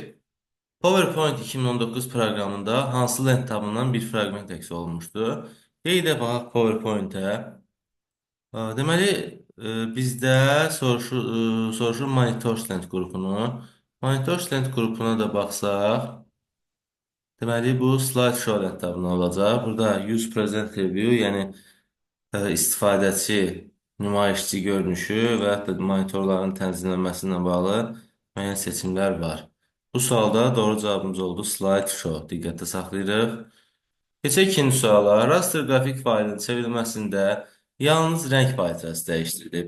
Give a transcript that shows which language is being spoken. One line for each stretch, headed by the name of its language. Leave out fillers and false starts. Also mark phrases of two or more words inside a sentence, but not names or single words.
Azerbaijani: PowerPoint 2019 proqramında hansı lent tabından bir fraqment əks olunmuşdur? Qeyd baxaq PowerPoint-ə. Deməli, bizdə soruşur Monitors lent qrupunu. Monitors lent qrupuna da baxsaq, deməli, bu slideshow lent tabından olacaq.
English: Burada use present review,
Azerbaijani: yəni istifadəçi nümayişçi görünüşü və hətta monitorların tənzimlənməsi ilə bağlı müəyyən seçimlər var. Bu sualda doğru cavabımız oldu slideshow. Diqqətdə saxlayırıq. Keçək ikinci suala. Raster qrafik faylının çevrilməsində yalnız rəng palitrası dəyişdirilib.